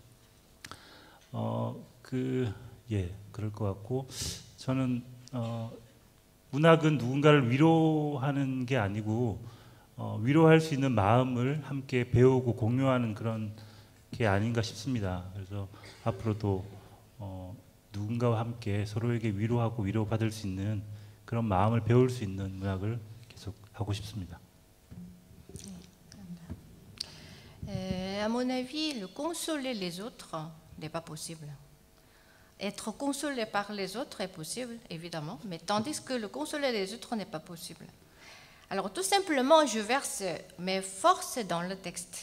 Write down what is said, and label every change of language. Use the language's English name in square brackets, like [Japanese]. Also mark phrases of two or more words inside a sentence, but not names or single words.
[Korean] 그럴 것 같고 저는 문학은 누군가를 위로하는 게 아니고 위로할 수 있는 마음을 함께 배우고 공유하는 그런 게 아닌가 싶습니다. 그래서 앞으로도 누군가와 함께 서로에게 위로하고 위로받을 수 있는 그런 마음을 배울 수 있는 문학을 계속 하고 싶습니다. [French] À mon avis, le consoler les autres n'est pas possible. Être consolé par les autres est possible, évidemment, mais tandis que le consoler les autres n'est pas possible. Alors tout simplement, je verse mes forces dans le texte.